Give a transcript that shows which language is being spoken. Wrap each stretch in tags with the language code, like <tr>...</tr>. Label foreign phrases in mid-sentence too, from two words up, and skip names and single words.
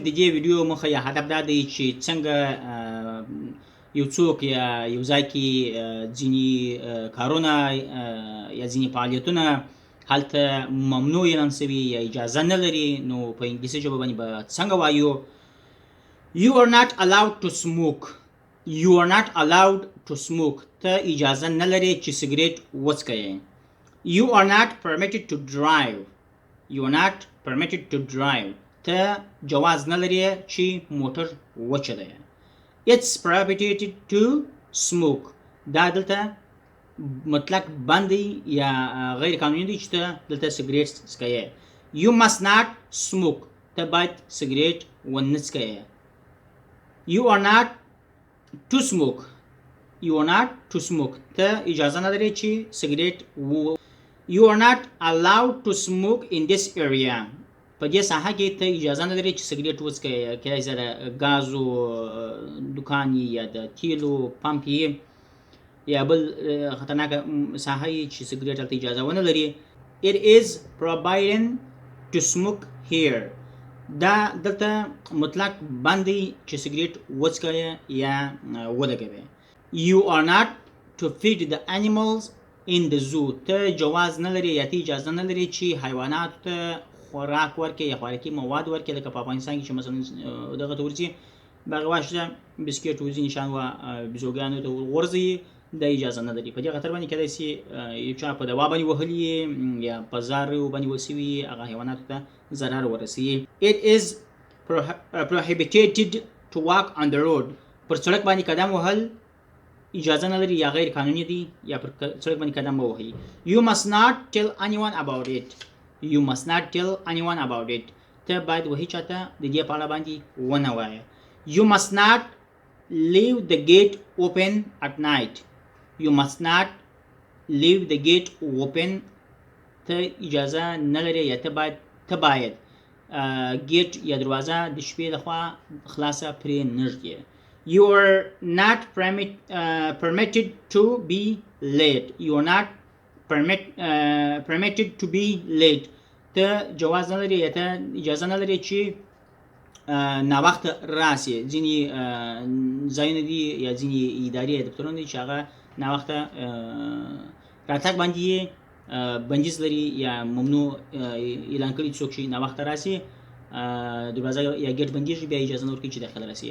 <ps>د دې ویډیو مخه یا هدف دا دی چې څنګه یو څوک یا یو ځای کې ځینې کارونه یا ځینې فعالیتونه هلته ممنوع اعلان سوي یا اجازه نه لري، نو په انګلیسي ژبه باندې به څنګه وایو؟</ps> <en>You are not allowed to smoke. You are not allowed to smoke.</en> <ps>ته اجازه نه لري چې سګریټ وڅکې.</ps> <en>You are not permitted to drive. You are not permitted to drive.</en> <ps>ته جواز نه لري چې موټر وچلوي.</ps> <en>It's prohibited to smoke.</en> <ps>دا دلته مطلق بند یا غیر قانوني دی چې ته دلته سګریټ څکې.</ps> <en>You must not smoke.</en> <ps>ته باید سګریټ ونه څکې.</ps> <en>You are not to smoke. You are not to smoke.</en> <ps>ته اجازه نه لري چې سګریټ</ps> <en>You are not allowed to smoke in this area.</en> <ps>په دې ساحه کې ته اجازه نه لري چې سګریټ وڅکې. کېدای شي د ګازو دکان یا د تیلو پمپ یا بل خطرناکه ساحه چې سګریټ هلته اجازه ونه لري.</ps> <en>It is prohibited to smoke here.</en> <ps>دا دلته مطلق بند دی چې سګریټ وڅکې یا ولګوې.</ps> <en>You are not to feed the animals in the zoo.</en> <ps>ته جواز نه لري یا ته اجازه نه لري چې حیواناتو ته خوراک ورکې یا خوراکي مواد ورکې، لکه په افغانستان کې چې مثلا دغه ته ورځي باغ واشه بسکیټ ورځي نشان و بیزوګانو ته ورځي، دا اجازه نه لري. په دې خاطر باندې کېدای شي یو چا په دوا باندې وهلي یا په زار باندې وسوي، هغه حیواناتو ته ضرر ورسوي.</ps> <en>It is prohibited to walk on the road.</en> <ps>پر سړک باندې قدم وهل اجازه نه لري یا غیر قانوني دی، یا پر سړک باندې قدم مه وهئ.</ps> <en>You must not tell anyone about it. You must not tell anyone about it.</en> <ps>ته باید وهیڅ چاته د دې په اړه باندې ونه وایې.</ps> <en>You must not leave the gate open at night. You must not leave the gate open.</en> <ps>ته اجازه نه لري یا ته باید ګیټ یا دروازه د شپې لخوا خلاصه پرې نه ږدې.</ps> <en>You are not permitted to be late. You are not permitted to be late.</en> <ps>ته جواز نه لري یا ته اجازه نه لري چې ناوخته راسې. ځینې ځایونه دي یا ځینې ادارې یا دفترونه دي چې هغه ناوخته راتګ باندې بندیز لري یا ممنوع اعلان کړي څوک چې ناوخته راسي دروازه یا ګیټ بندیږي، بیا اجازه نه ورکوي چې داخله راسي.</ps>